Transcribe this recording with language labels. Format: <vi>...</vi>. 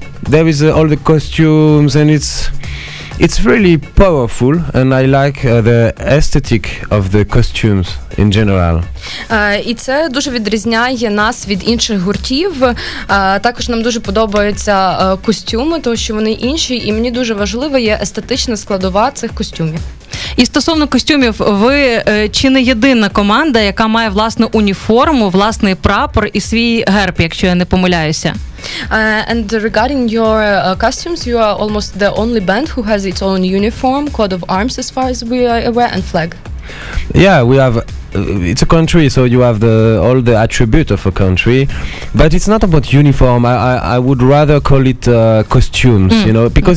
<en>there is all the costumes, and it's really powerful, and I like the aesthetic of the costumes in general.</en> <uk>І це дуже відрізняє нас від інших гуртів. Також нам дуже подобаються костюми, тому що вони інші, і мені дуже важлива є естетична складова цих костюмів. І стосовно костюмів, ви чи не єдина команда, яка має власну уніформу, власний прапор і свій герб, якщо я не помиляюся?</uk> <en>And regarding your costumes, you are almost the only band who has its own uniform, coat of arms as far as we are aware, and flag. Yeah, we have. It's a country, so you have all the attribute of a country, but it's not about uniform. I would rather call it costumes, you know, because</en>